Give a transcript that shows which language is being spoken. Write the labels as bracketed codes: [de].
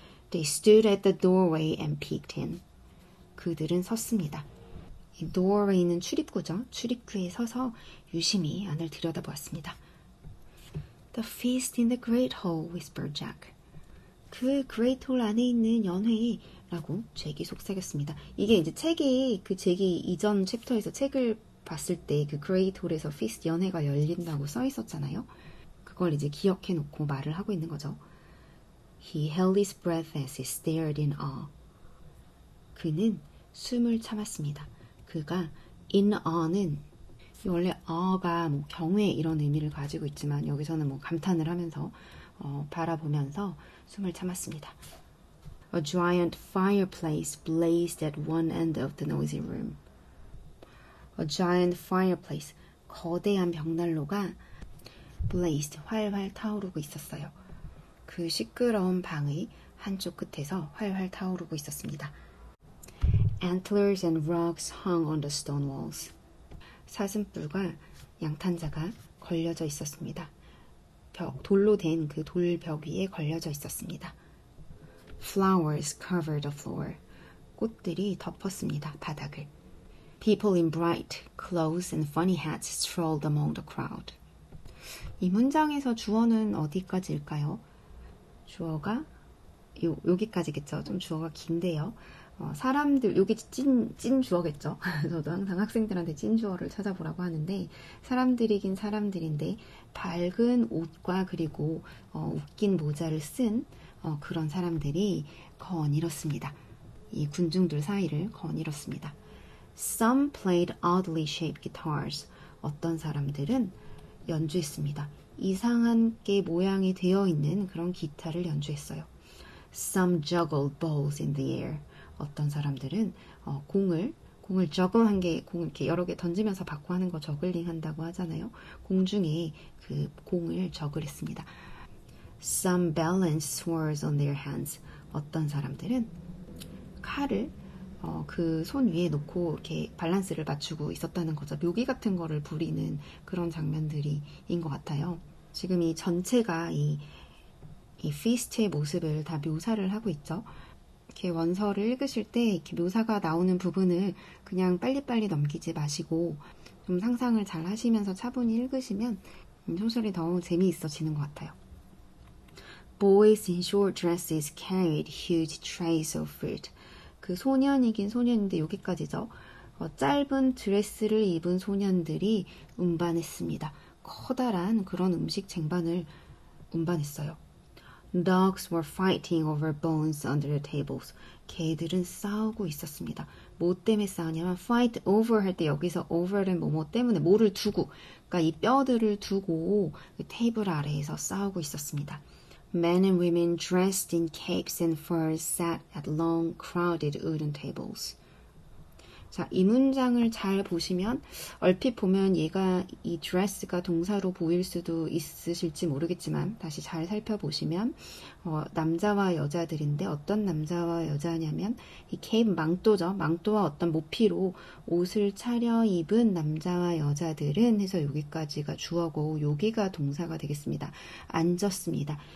[en] They stood at the doorway and peeked in. [ko] 그들은 섰습니다. 이 doorway는 출입구죠. 출입구에 서서 유심히 안을 들여다보았습니다. [en] The feast in the great hall, whispered Jack. [ko] 그 great hall 안에 있는 연회라고 잭이 속삭였습니다. 이게 이제 책이 그 잭이 이전 챕터에서 책을 봤을 때 그 great hall에서 feast 연회가 열린다고 써 있었잖아요. 그걸 이제 기억해 놓고 말을 하고 있는 거죠. [en] He held his breath as he stared in awe. [ko] 그는 숨을 참았습니다. 그가 in awe는 원래 awe가 뭐 경외 이런 의미를 가지고 있지만 여기서는 뭐 감탄을 하면서 바라보면서 숨을 참았습니다. [en] A giant fireplace blazed at one end of the noisy room. A giant fireplace, [ko] 거대한 벽난로가 blazed, 활활 타오르고 있었어요. 그 시끄러운 방의 한쪽 끝에서 활활 타오르고 있었습니다. [en] Antlers and rocks hung on the stone walls. [ko] 사슴뿔과 양탄자가 걸려져 있었습니다. 돌로 된 그 돌벽 위에 걸려져 있었습니다. [en] Flowers covered the floor. [ko] 꽃들이 덮었습니다. 바닥을. [en] People in bright clothes and funny hats strolled among the crowd. [ko] 이 문장에서 주어는 어디까지일까요? 주어가 여기까지겠죠. 좀 주어가 긴데요. 사람들, 여기 찐 주어겠죠. 저도 항상 학생들한테 찐 주어를 찾아보라고 하는데 사람들이긴 사람들인데 밝은 옷과 그리고 웃긴 모자를 쓴 그런 사람들이 거닐었습니다. 이 군중들 사이를 거닐었습니다. [en] Some played oddly shaped guitars. [ko] 어떤 사람들은 연주했습니다. 이상하게 모양이 되어 있는 그런 기타를 연주했어요. [en] Some juggled balls in the air. [ko] 어떤 사람들은 공을 저글한 게 공을 이렇게 여러 개 던지면서 받고 하는 거 저글링 한다고 하잖아요. 공중에 그 공을 저글했습니다. [en] Some balanced swords on their hands. [ko] 어떤 사람들은 칼을 그 손 위에 놓고 이렇게 밸런스를 맞추고 있었다는 거죠. 묘기 같은 거를 부리는 그런 장면들인 것 같아요. 지금 이 전체가 이 피스트의 모습을 다 묘사를 하고 있죠. 이렇게 원서를 읽으실 때 이렇게 묘사가 나오는 부분을 그냥 빨리빨리 넘기지 마시고 좀 상상을 잘 하시면서 차분히 읽으시면 소설이 더 재미있어지는 것 같아요. [en] Boys in short dresses carried huge trays of fruit. [ko] 그 소년이긴 소년인데 여기까지죠. 짧은 드레스를 입은 소년들이 운반했습니다. 커다란 그런 음식 쟁반을 운반했어요. [en] Dogs were fighting over bones under the tables. [ko] 개들은 싸우고 있었습니다. 뭐 때문에 싸우냐면 fight over 할 때 여기서 over는 뭐 때문에 뭐를 두고 그러니까 이 뼈들을 두고 그 테이블 아래에서 싸우고 있었습니다. [en] Men and women dressed in capes and furs sat at long, crowded wooden tables. [ko] 자, 이 문장을 잘 보시면 얼핏 보면 얘가 이 dress가 동사로 보일 수도 있으실지 모르겠지만 다시 잘 살펴보시면 남자와 여자들인데 어떤 남자와 여자냐면 이 cape 망토죠. 망토와 어떤 모피로 옷을 차려입은 남자와 여자들은 해서 여기까지가 주어고 여기가 동사가 되겠습니다. 앉았습니다.